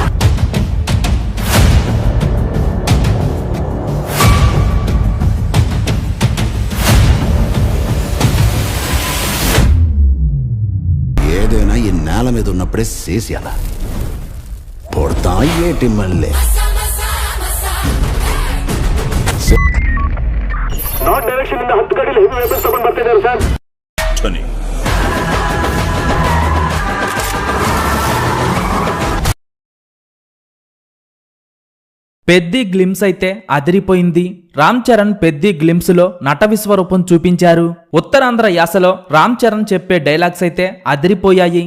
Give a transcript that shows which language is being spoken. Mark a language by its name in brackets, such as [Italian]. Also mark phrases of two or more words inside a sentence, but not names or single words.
[Telugu] ఏదైనా ఈ నేల మీద ఉన్నప్పుడే చేసేయాల. పొడతా ఏటి మళ్ళీ [English] North direction [Kannada] ಇಂದ 10 ಗಾಡಿಲಿ [English] heavy vehicles [Kannada] ತಗೊಂಡು ಬರ್ತಿದ್ದಾರೆ ಸರ್. [Telugu] పెద్ది గ్లిమ్స్ అయితే అదిరిపోయింది. రామ్ చరణ్ పెద్ది గ్లిమ్స్ లో నట విశ్వరూపం చూపించారు. ఉత్తరాంధ్ర యాసలో రామ్ చరణ్ చెప్పే డైలాగ్స్ అయితే అదిరిపోయాయి.